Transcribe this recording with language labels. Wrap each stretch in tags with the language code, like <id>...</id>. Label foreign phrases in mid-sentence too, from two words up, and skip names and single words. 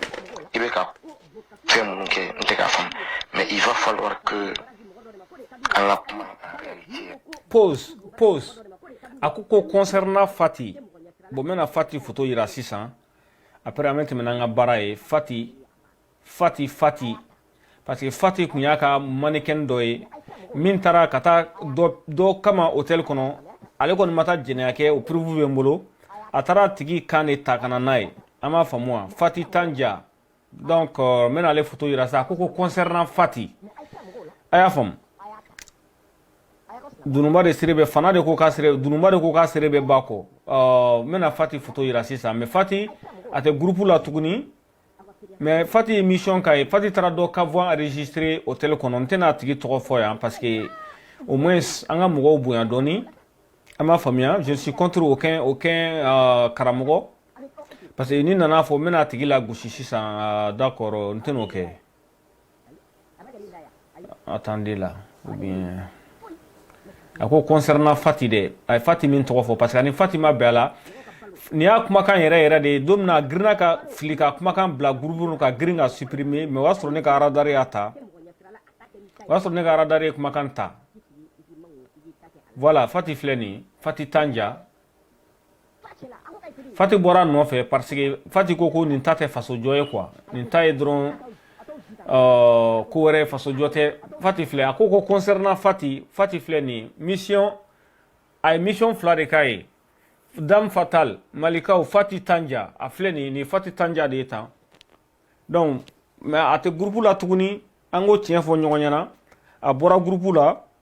<fr>Mais il va falloir que en réalité. Pause. Akuko concernant Fati. Bon, maintenant Fati photo ira 600. Après, maintenant, Fati. Parce que</fr> <bm>Fati kun y'a ka mannequin dɔ ye min taara ka taa dɔ kama hôtel kɔnɔ ale kɔni ma taa jɛnɛya kɛ o preuve bɛ n bolo a taara tigi kan de ta ka na n'a ye an b'a faamu wa Fati Tanja donc n bɛna ale photo yira sa ko concernant Fati a y'a faamu Dununba de sere bɛ fana de ko k'a sere Dununba de ko k'a sere bɛ ba kɔ n bɛna Fati photo yira sisan mais Fati a tɛ groupe la tuguni. Mais Fati mission k'a ye Fati taara dɔ ka</bm> <fr>voix enregistré hôtel</fr> <bm>kɔnɔ n tɛna a tigi tɔgɔ fɔ yan</bm> <fr>parce que au moins</fr> <bm>an ka mɔgɔw bonya dɔɔni an b'a faamuya</bm> <fr>je suis contre aucun</fr> <bm>karamɔgɔ</bm> <fr>parce que</fr> <bm>ni nana fɔ n bɛna a tigi la gosi sisan d'accord n tɛn'o kɛ</bm> <fr>attendez là ou bien</fr> <bm>ako concernant Fati de ay Fati min tɔgɔ fɔ</bm> <fr>parce que</fr> <bm>ani Fati ma bɛn a la ni y'a kumakan yɛrɛ de don min na a girinna ka fili ka kumakan bila groupe ka girin ka</bm> <fr>supprimer mais</fr> <bm>o y'a sɔrɔ ne ka radar y'a ta o y'a sɔrɔ ne ka radar ye kumakan ta voilà Fati filɛ nin Fati Tanja Fati bɔra nɔfɛ</bm> <fr>parce que</fr> <bm>Fati ko nin ta tɛ fasojɔ ye quoi nin ta ye dɔrɔn ko wɛrɛ fasojɔ tɛ Fati filɛ a ko concernant Fati filɛ nin mission a ye mission fila de k'a ye Dame Fatale Malikaw Fati Tanja a filɛ nin Fati Tanja de ye tan</bm> <fr>donc mais</fr> <bm>a tɛ groupe la tuguni an k'o tiɲɛ fɔ ɲɔgɔn ɲɛna a bɔra groupe la</bm>